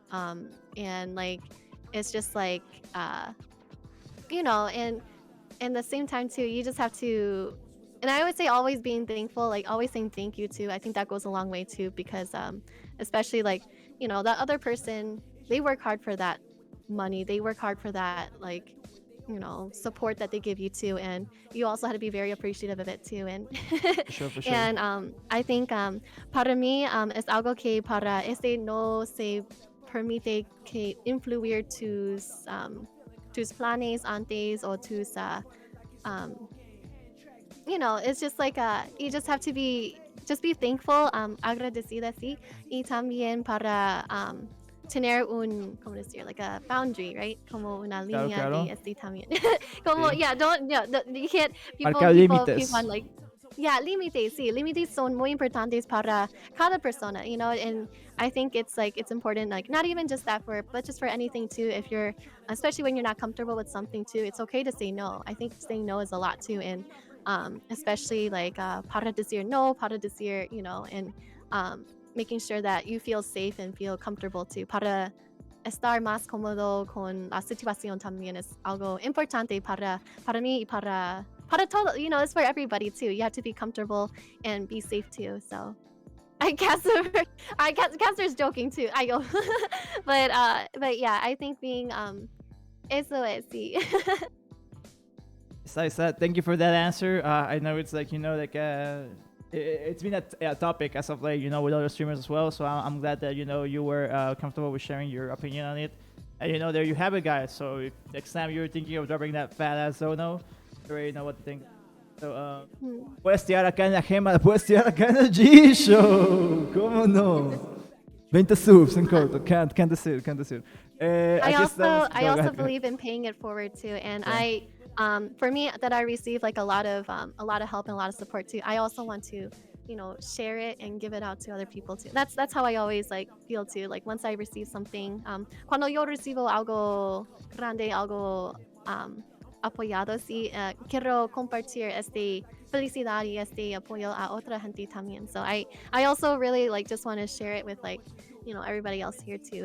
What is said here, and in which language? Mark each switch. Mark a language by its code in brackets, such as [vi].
[en] And like, it's just like, you know, and the same time too, you just have to, and I would say always being thankful, like always saying thank you too. I think that goes a long way too, because especially like, you know, that other person, they work hard for that money. They work hard for that, like, you know, support that they give you too. And you also have to be very appreciative of it too. And For sure. and I think [es] para mí es algo que para no se permite que influir tus planes antes o tus [en] you know, it's just like you just have to be thankful, [es] agradecida, sí, y también para tener ¿cómo decir? [en] Like a boundary, right? [es] Como una línea claro. de este también. Como, Sí. [en] you can't, [es] Marcar límites. [en] keep on like, [es] límites, sí, límites son muy importantes para cada persona, [en] you know, and I think it's like, it's important, like, not even just that but just for anything too, if you're, especially when you're not comfortable with something too, it's okay to say no. I think saying no is a lot too, and especially like [es] para decir no, para decir, [en] you know, and making sure that you feel safe and feel comfortable too. [es] Para estar más cómodo con la situación también es algo importante para mí y para todo, [en] you know, it's for everybody too. You have to be comfortable and be safe too. So I Casper's joking too. I go, but yeah, I think being [es] eso es, sí. [en] Thank you for that answer. I know it's like, you know, like it's been a topic as of late, you know, with other streamers as well. So I'm glad that, you know, you were comfortable with sharing your opinion on it. And, you know, there you have it, guys. So if next time you're thinking of dropping that fat ass Zono, you already know what to think. [es] So, puedes tirar acá en la Gema, puedes tirar acá en el G-Show. ¿Cómo no? 20 subs en corto. Can't decir. [en] I also believe in paying it forward too, and yeah. For me, that I receive like a lot of help and a lot of support too. I also want to, you know, share it and give it out to other people too. That's how I always like feel too. Like once I receive something, [es] cuando yo recibo algo grande, algo apoyado, sí, quiero compartir este felicidad y este apoyo a otra gente también. [en] So I also really like just want to share it with like, you know, everybody else here too.